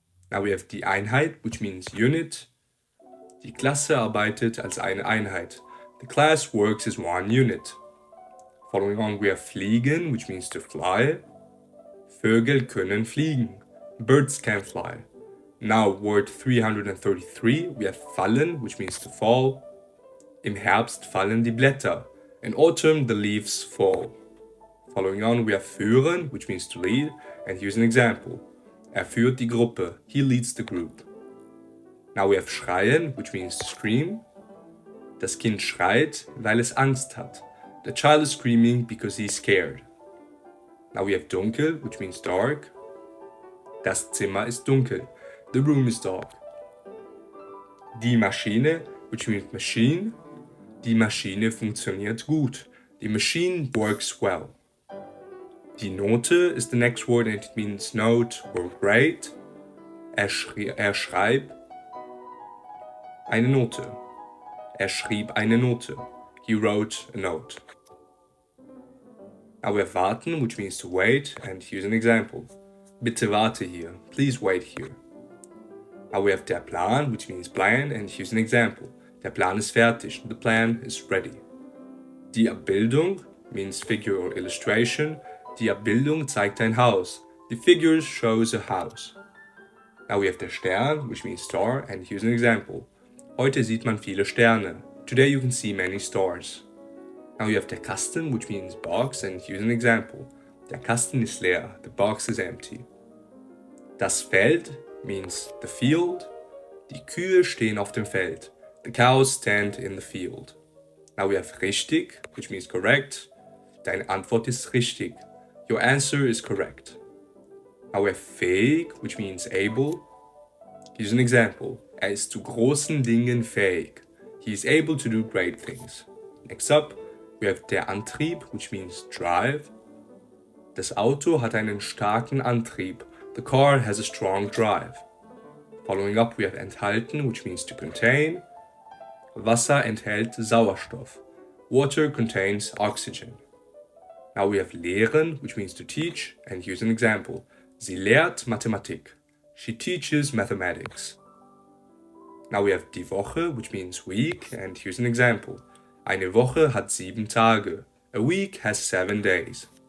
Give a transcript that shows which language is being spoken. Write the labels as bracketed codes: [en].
[en] Now we have die Einheit, which means unit. [de] Die Klasse arbeitet als eine Einheit. [en] The class works as one unit. Following on, we have fliegen, which means to fly. [de] Vögel können fliegen. [en] Birds can fly. Now, word 333, we have fallen, which means to fall. [de] Im Herbst fallen die Blätter. [en] In autumn, the leaves fall. Following on, we have führen, which means to lead. And here's an example. [de] Führt die Gruppe. [en] He leads the group. Now we have schreien, which means to scream. [de] Das Kind schreit, weil es Angst hat. [en] The child is screaming because he's scared. Now we have dunkel, which means dark. [de] Das Zimmer ist dunkel. [en] The room is dark. Die Maschine, which means machine. [de] Die Maschine funktioniert gut. [en] The machine works well. Die Note is the next word and it means note or grade. [de] Schreibt eine Note. Schrieb eine Note. [en] He wrote a note. Now we have warten, which means to wait, and here's an example. [de] Bitte warte hier. [en] Please wait here. Now we have der Plan, which means plan, and here's an example. [de] Der Plan ist fertig. [en] The plan is ready. Die Abbildung means figure or illustration. [de] Die Abbildung zeigt ein Haus. [en] The figure shows a house. Now we have der Stern, which means star, and here's an example. [de] Heute sieht man viele Sterne. [en] Today you can see many stars. Now you have der Kasten, which means box, and here's an example. [de] Der Kasten ist leer. [en] The box is empty. Das Feld means the field. [de] Die Kühe stehen auf dem Feld. [en] The cows stand in the field. Now we have richtig, which means correct. [de] Deine Antwort ist richtig. [en] Your answer is correct. Now we have fähig, which means able. Here's an example. [de] Er ist zu großen Dingen fähig. [en] He is able to do great things. Next up, we have der Antrieb, which means drive. [de] Das Auto hat einen starken Antrieb. [en] The car has a strong drive. Following up, we have enthalten, which means to contain. [de] Wasser enthält Sauerstoff. [en] Water contains oxygen. Now we have lehren, which means to teach, and here's an example. [de] Sie lehrt Mathematik. [en] She teaches mathematics. Now we have die Woche, which means week, and here's an example. [de] Eine Woche hat 7 Tage. [en] A week has 7 days.